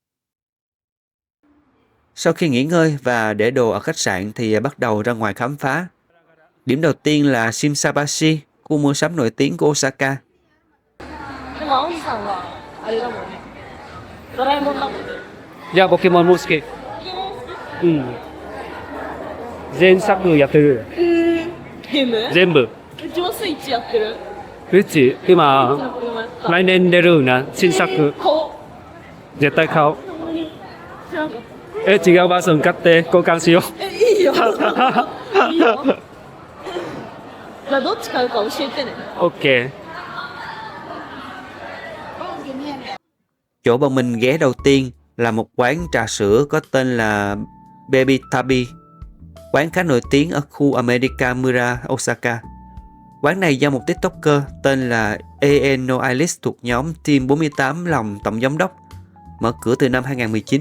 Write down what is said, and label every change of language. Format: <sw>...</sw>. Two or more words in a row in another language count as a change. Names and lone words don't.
<vi>Sau khi nghỉ ngơi và để đồ ở khách sạn thì bắt đầu ra ngoài khám phá. Điểm đầu tiên là Shinsaibashi, khu mua sắm nổi tiếng của Osaka. Dạ,</vi> <ja>Pokemonも好き。うん。前作やってる。ゲーム？全部。うちもスイッチやってる。うち今来年出るな新作買おう。絶対買おう。違うバージョン買って交換しよう。いいよ。いいよ。じゃあどっち買うか教えてね。 OK。</ja> <vi>Chỗ bọn mình ghé đầu tiên là một quán trà sữa có tên là Baby Tabi. Quán khá nổi tiếng ở khu America Mura, Osaka. Quán này do một TikToker tên là Eeno Alice thuộc nhóm Team 48 lòng tổng giám đốc, mở cửa từ năm 2019.</vi>